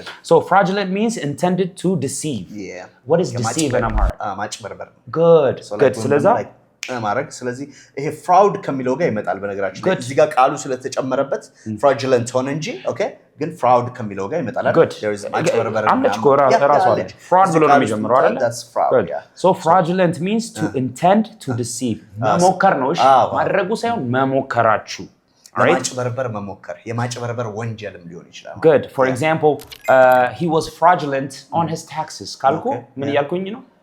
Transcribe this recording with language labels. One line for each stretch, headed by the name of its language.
English: so fraudulent means intended to deceive what is deceive in Amharic
Amharic: ማጭበርበር
English: good ስለዛ
Amharic: ማረግ ስለዚህ ይሄ fraud ከሚለው ጋር ይመጣል በነገራችን ላይ እዚህ ጋር ቃሉ ስለተጨመረበት fraudulent ሆነ እንጂ
English: okay ግን fraud ከሚለው ጋር ይመጣል
Amharic: አይደል
English: there is
Amharic: ማጭበርበር ራሱ አለ fraud ብሎ ነው የሚጀምረው አይደል
English: that's fraud so fraudulent means to intend to deceive
Amharic: መሞከር ነው እሺ ማድረጉ ሳይሆን መሞከራችሁ ማጭበርበር መሞከር የማጭበርበር ወንጀልም ሊሆን ይችላል
English: good for example he was fraudulent on his taxes
Amharic: ካልኩ ምን ያልኩኝ ነው